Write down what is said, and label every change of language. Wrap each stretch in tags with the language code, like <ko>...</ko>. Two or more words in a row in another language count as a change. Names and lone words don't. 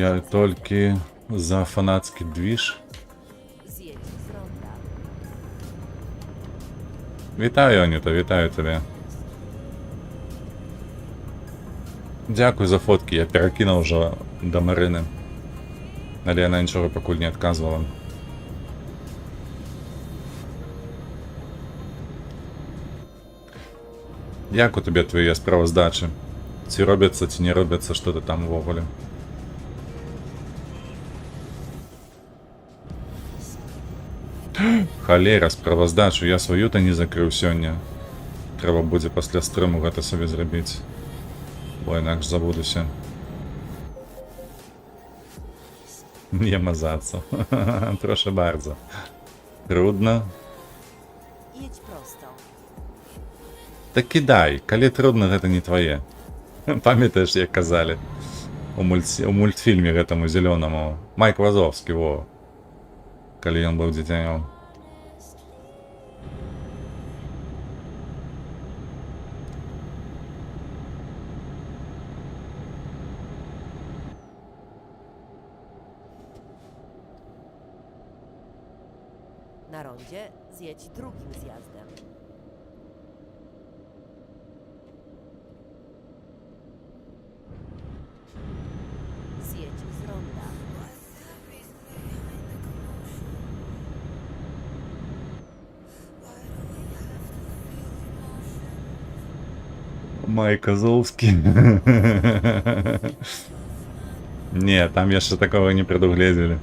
<be>Я толькі за фанацкі двіж.</be> <pl>Zjedź z ronda.</pl> <be>Вітаю, Анюта, вітаю тебе. Дзякуй за фоткі, я перакінуў ўжо да Марыны. Але яна нічога пакуль не адказвала. Як у тебе твае справаздачы? Ці робяцца, ці не робяцца што-то там увогуле? Халера, справаздачу, я сваю-то не закрыў сёння. Трэба будзе пасля стрыму гэта сабе зрабіць. Бо інакш забудуся.</be> <pl>Nie ma za co. Proszę bardzo. Trudno? Jedź prosto.</pl> <be>Так кидай, калі трудно, гэта не твае. Памятаеш, як казалі у мультфільме гэтаму зелёнаму. Майк Вазовскі, во. Калі ён быў дзіцянём.</be> <pl>Na rondzie zjedź drugim zjazdem. Zjedź z ronda.</pl> <be>Майк Азовскі. Не, там яшчэ такого не прадугледзелі.</be>